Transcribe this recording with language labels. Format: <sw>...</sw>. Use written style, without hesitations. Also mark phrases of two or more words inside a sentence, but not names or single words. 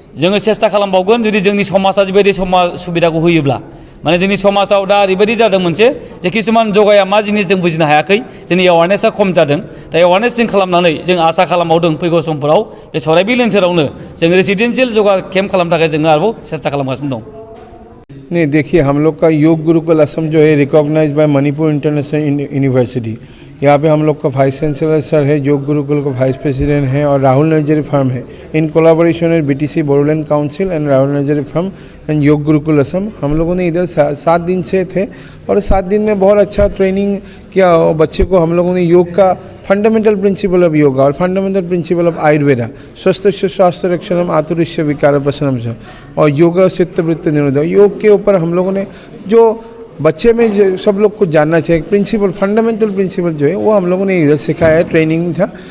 <brx>जोङो सेस्था खालामबावगोन जुदि जोंनि समाजा बेबायदि सुबिदाखौ होयोब्ला माने जोंनि समाजाव दा ओरैबायदि जादों मोनसे जे किसुमान जगाया मा जिनिस जों बुजिनो हायाखै जोंनि एवारनेसा खम जादों दा एवारनेस जों खालामनानै जों आसा खालामबावदों फैगौ समफोराव बे सराइबिल ओनसोलावनो जों</brx> <en>residential jaga camp</en> <brx>खालामनो थाखाय जोङो आरोबाव सेस्था खालामगासिनो दं</brx> <hi>नहीं देखिए हम लोग का योग गुरुकुल असम जो है</hi> <en>recognised by</en> <hi>मणिपुर इंटरनेशनल यूनिवर्सिटी यहाँ पे हम लोग का</hi> <en>vice chancellor</en> <hi>सर है योग गुरुकुल का</hi> <en>vice president</en> <hi>है और राहुल नर्जरी फर्म है</hi> <en>in collaboration with</en> <hi>बीटीसी बोडोलैंड काउंसिल एंड राहुल नर्जरी फर्म एंड योग गुरुकुल असम हम लोगों ने इधर 7 दिन से थे और 7 दिन में बहुत अच्छा ट्रेनिंग किया और बच्चे को हम लोगों ने योग का</hi> <en>fundamental principle of yoga</en> <hi>और</hi> <en>fundamental principle of Ayurveda</en> <sa>स्वस्थ स्वास्थ्य रक्षणम आतुरिष्य विकार प्रशनम</sa> <hi>से और</hi> <sa>योग चित्तवृत्ति निरोध</sa> <hi>योग के ऊपर हम लोगों ने जो बच्चे में जो सब लोग को जानना चाहिए</hi> <en>principle fundamental principle</en> <hi>जो है वो हम लोगों ने इधर सिखाया है ट्रेनिंग था</hi>